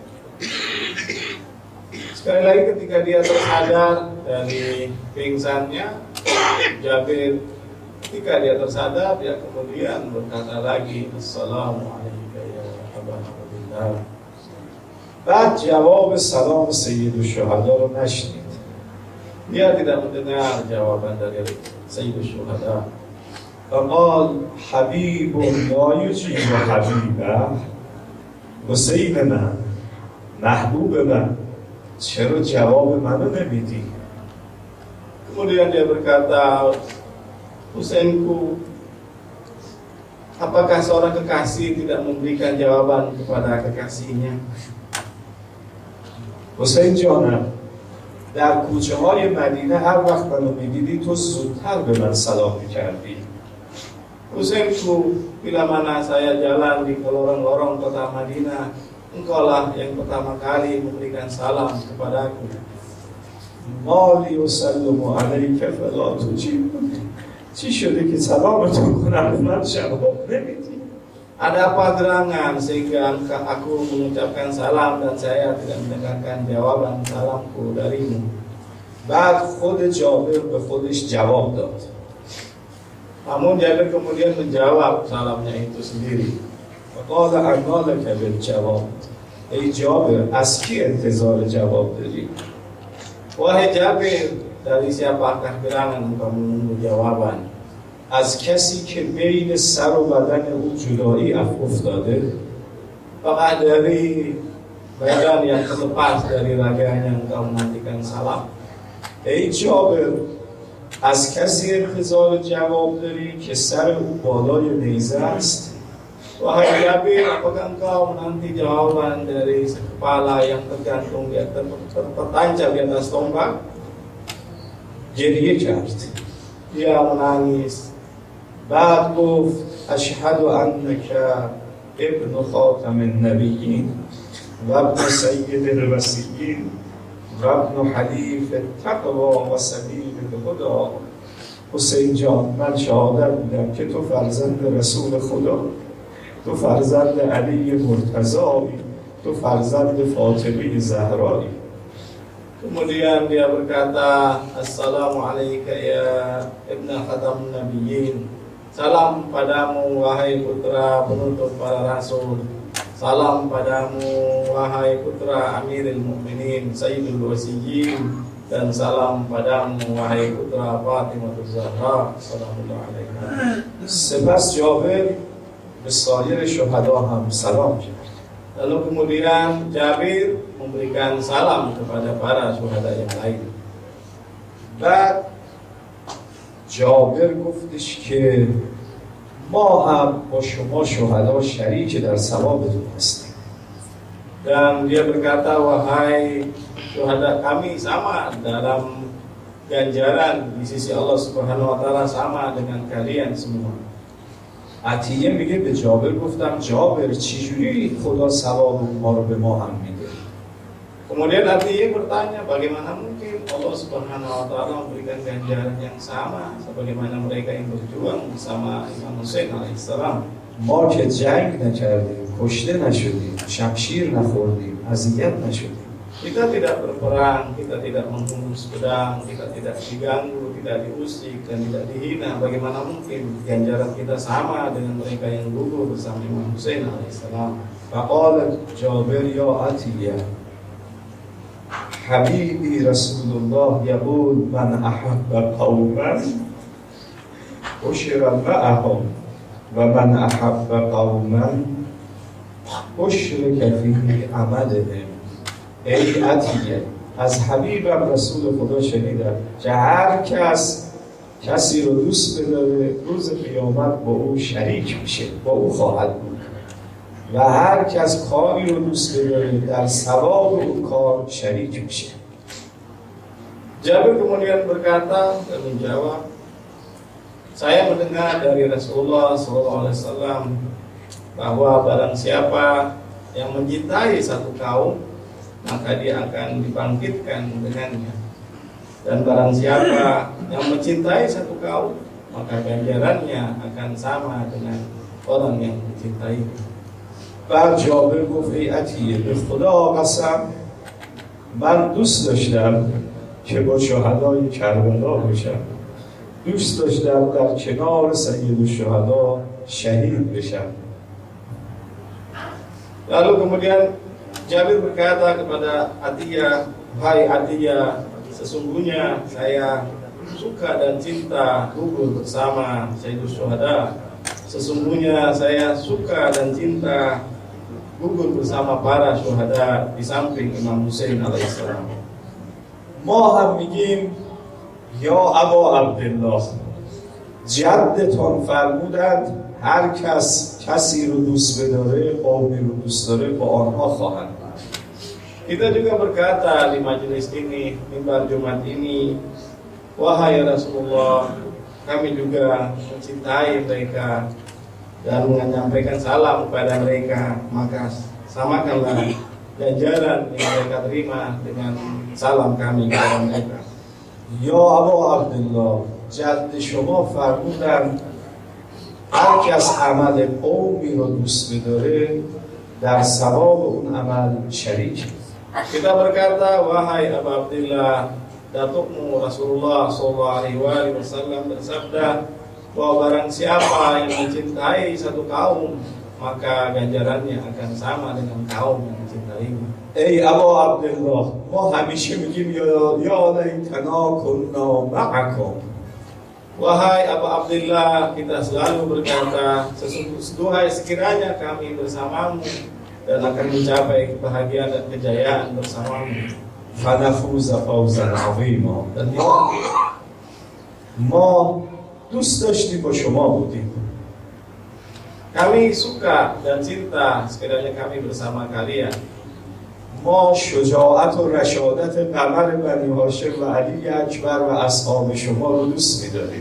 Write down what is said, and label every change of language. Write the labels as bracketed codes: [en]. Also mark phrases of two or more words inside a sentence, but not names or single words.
[id] Sekali lagi ketika dia tersadar dari pingsannya, Jabir ketika dia tersadar dia kemudian berkata lagi [ar] السلام عليكم يا أبا عبد الله. [fa] بعد جواب سلام سید الشهدا رو نشنید. [id] Dia tidak mendengar jawaban dari Sayyidul Syuhada. [ar] فقال حبیب لا یجیب حبیبه [fa] حسین من محبوب من چرا جواب منو نمیدی؟ [id] Kemudian dia berkata, Husainku, apakah seorang kekasih tidak memberikan jawaban kepada kekasihnya? [fa] حسین جانم در کوچه های مدینه هر وقت منو میدیدی تو زودتر به من سلام میکردی. [id] Husainku, bila mana saya jalan di lorong-lorong kota Madinah, engkaulah yang pertama kali memberikan salam kepadaku. [ar] مالی و سلم علیک فلا تجیب. [fa] چی شده که سلامتون کنم به من جواب نمیدی؟ [id] Ada apa gerangan sehingga aku mengucapkan salam dan saya tidak mendengarkan jawaban salamku darimu? [fa] بعد خود جابر به خودش جواب داد. [id] Namun Jabir kemudian menjawab salamnya itu sendiri. [ar] وقال انا لك بالجواب. [fa] ای جابر از کی انتظار جواب داری؟ [id] Wahai Jabir, dari siapakah gerangan engkau menunggu jawaban? [fa] از کسی که بین سر و بدن او جدایی افتاده. [id] Apakah dari badan yang terlepas dari raganya engkau menantikan salam? [fa] ای جابر از کسی انتظار جواب داری که سر او بالای نیزه است. [id] Wahai Jabir, apakah engkau menanti jawaban dari kepala yang tergantung di atas, tertancap di atas tombak? [fa] گریه کرد. [id] Dia menangis. [fa] بعد گفت [ar] أشهد أنك ابن خاتم النبيين وابن سيد الوصيين وابن حلیف التقوی و سبیل الهدى. [fa] حسین جان، من شهادت میدم که تو فرزند رسول خدا، تو فرزند علی مرتضایی، تو فرزند فاطمه زهرایی. [id] Kemudian dia berkata, [ar] السلام عليكم يا ابن خاتم النبيين. [id] Salam padamu wahai putra penutup para rasul. Salam padamu wahai putra Amirul Mukminin Sayyidul Wasiyyin. Dan salam padamu wahai putra Fatimah Zahra [ar] صلى الله عليه وسلم. [fa] سپس جابر به سایر شهدا هم سلام کرد. [id] Lalu kemudian Jabir memberikan salam kepada para syuhada yang lain. [fa] بعد جابر گفتش که ما هم با شما شهدا شریک در ثوابتون هستیم. [id] Dan dia berkata, wahai syuhada, kami sama dalam ganjaran di sisi Allah [ar] سبحانه وتعالى, [id] sama dengan kalian semua. [fa] عطیه میگه به جابر گفتم جابر چجوری خدا ثواب ما رو به ما هم میده؟ [id] Kemudian Atiyah bertanya, bagaimana mungkin Allah [ar] سبحانه وتعالى [id] memberikan ganjaran yang sama sebagaimana mereka yang berjuang bersama Imam Hussein alaihissalam. [fa] ما که جنگ نکردیم، کشته نشدیم، شمشیر نخوردیم، اذیت نشدیم. [id] Kita tidak berperang, kita tidak menghunus pedang, kita tidak diganggu, tidak diusik, dan tidak dihina. Bagaimana mungkin ganjaran kita sama dengan mereka yang gugur bersama Imam Hussein alaihissalam? [ar] فقال جابر یا عطیه حبیبی رسول الله یقول من احب قوما حشر معهم و من احب قوما اشرک فی عملهم. [fa] ای عطیه، از حبیبم رسول خدا شنیدم که هر کسی رو دوست بداره روز قیامت با او شریک میشه، با او خواهد بود و هر کس کاری رو دوست بداره در ثواب اون کار شریک میشه. [id] Jabir kemudian berkata dan menjawab, saya mendengar dari Rasulullah SAW bahwa barang siapa yang mencintai satu kaum, maka dia akan dibangkitkan dengannya. Dan barang siapa yang mencintai satu kaum, maka ganjarannya akan sama dengan orang yang mencintainya. [fa] بعد جابر گفت ای عطیه به خدا قسم من دوست داشتم که با شهدای کربلا بشم، دوست داشتم در کنار سید الشهدا شهید بشم. [id] Lalu kemudian Jabir berkata kepada Atiyah, hai Atiyah, sesungguhnya saya suka dan cinta gugur bersama Sayyidul Syuhada. Sesungguhnya saya suka dan cinta gugur bersama para syuhada di samping Imam Hussein alaihissalam. [fa] ما هم میگیم [ar] یا ابا عبدالله، [fa] جدتان فرمودند هر کسی رو دوست بداره، قومی رو دوست داره، با آنها خواهد بود. [id] Kita juga berkata di majelis ini, mimbar Jumat ini, wahai Rasulullah, kami juga mencintai mereka dan menyampaikan salam kepada mereka, maka samakanlah ganjaran yang mereka terima dengan salam kami kepada mereka. [ar] یا ابا عبدالله، [fa] جد شما فرمودند هر کس عمل قومی رو دوست بداره در ثواب اون عمل شریک. [id] Kita berkata, wahai Abu Abdillah, datukmu Rasulullah SAW bersabda bahwa barang siapa yang mencintai satu kaum, maka ganjarannya akan sama dengan kaum yang mencintainya. [fa] ای ابا عبدالله، ما همیشه میگیم [ar] یا لیتنا کنا معکم. [id] Wahai Abu Abdillah, kita selalu berkata, sesungguhnya sekiranya kami bersamamu dan akan mencapai kebahagiaan dan kejayaan bersamamu. [ar] فنفوز فوزا عظیما. [id] Dan [fa] ما دوست داشتیم با شما بودیم. [id] kami suka dan cinta sekiranya kami bersama kalian. [fa] ما شجاعت و رشادت قمر بنی هاشم و علی اکبر و اصحاب شما رو دوست می‌داریم.